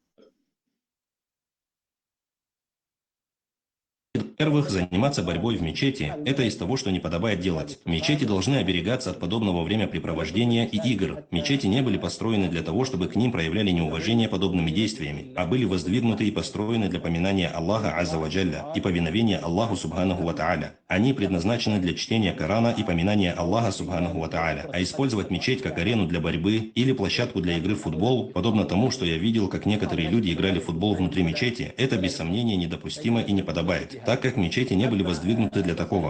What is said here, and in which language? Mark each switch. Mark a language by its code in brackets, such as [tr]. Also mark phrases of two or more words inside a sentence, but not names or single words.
[ru] Во-первых, заниматься борьбой в мечети – это из того, что не подобает делать. Мечети должны оберегаться от подобного времяпрепровождения и игр. Мечети не были построены для того, чтобы к ним проявляли неуважение подобными действиями, а были воздвигнуты и построены для поминания Аллаха [ar] عز وجل [ru] и повиновения Аллаху [ar] سبحانه وتعالى. [ru] Они предназначены для чтения Корана и поминания Аллаха [ar] سبحانه وتعالى. [ru] А использовать мечеть как арену для борьбы или площадку для игры в футбол, подобно тому, что я видел, как некоторые люди играли в футбол внутри мечети, это без сомнения недопустимо и не подобает, так как мечети не были воздвигнуты для такого.